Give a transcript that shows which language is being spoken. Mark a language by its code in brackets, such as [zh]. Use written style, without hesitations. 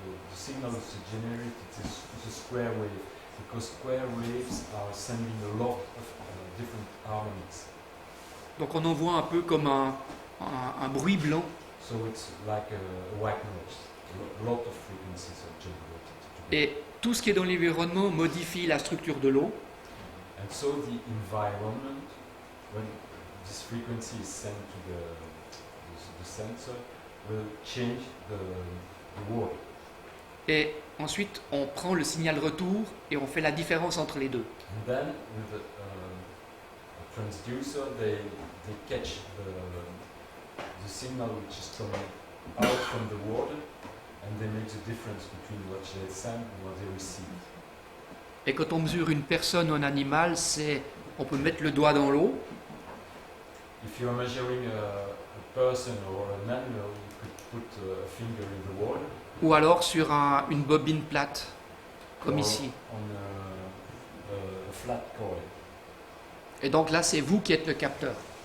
[en] The signal is generated, it's a square wave, because square waves are sending a lot of different harmonics. [fr] Donc on envoie un peu comme un bruit blanc. [en] So it's like a white noise. A lot of frequencies are generated together. [fr] Et tout ce qui est dans l'environnement modifie la structure de l'eau. [en] And so the environment, when this frequency is sent to the sensor, will change the water. [fr] Et ensuite, on prend le signal retour et on fait la différence entre les deux. [en] And then with a transducer, they catch the signal which is coming out from the water, and they make the difference between what they send and what they receive. [fr] Et quand on mesure une personne ou un animal, on peut mettre le doigt dans l'eau. [en] If you're measuring a person or an animal, you could put a finger in the water. [fr] Ou alors sur une bobine plate, comme [en] or [fr] ici. [en] On a flat coil. [fr] Et donc là, c'est vous qui êtes le capteur.